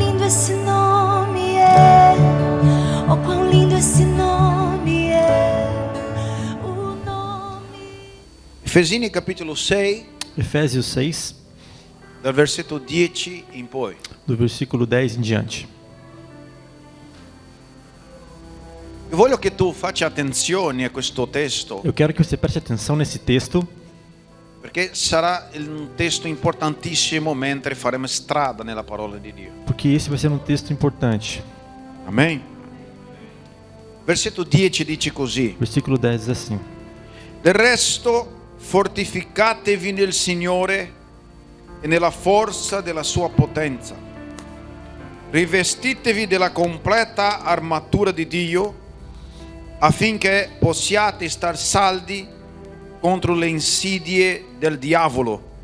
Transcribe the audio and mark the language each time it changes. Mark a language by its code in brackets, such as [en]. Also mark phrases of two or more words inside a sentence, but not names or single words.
[pt] esse nome é. Oh, quão lindo esse nome é. O nome. [it] Efesini capitolo 6, [pt] Efésios 6, [it] dal versetto 10 in poi. [pt] do versículo 10 em diante. [it] Io voglio che tu faccia attenzione a questo testo, [pt] Eu quero que você preste atenção nesse texto, [it] perché sarà un testo importantissimo mentre faremo strada nella parola di Dio. [pt] porque esse vai ser um texto importante. [it] Amen. Versetto 10 dice così: [pt] Versículo 10 diz assim: [it] del resto fortificatevi nel Signore e nella forza della sua potenza. Rivestitevi della completa armatura di Dio affinché possiate star saldi contro le insidie del diavolo.